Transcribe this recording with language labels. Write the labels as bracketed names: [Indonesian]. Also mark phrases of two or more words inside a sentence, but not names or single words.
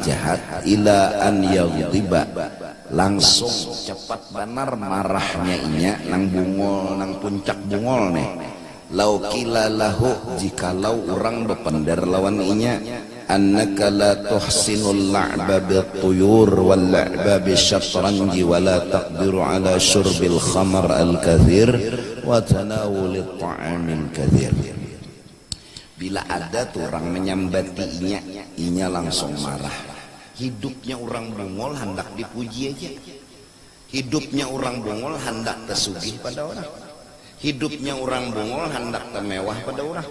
[Arabic] jahat إلى أن يغضب [Banjar] langsung cepat benar marahnya inya nang bungol nang puncak bungol nih [Arabic] لو قيل له [Banjar] jikalau orang bependar lawan inya [Arabic] أنك لا تحسن اللعب بالطيور واللعب بالشطرنج ولا تقدر على شرب الخمر الكثير وتناول الطعام الكثير. [Banjar] Bila ada tuh orang menyambati inya langsung marah. Hidupnya orang bungol hendak dipuji aja. Hidupnya orang bungol hendak tersugih pada orang. Hidupnya orang bungol hendak temewah pada orang.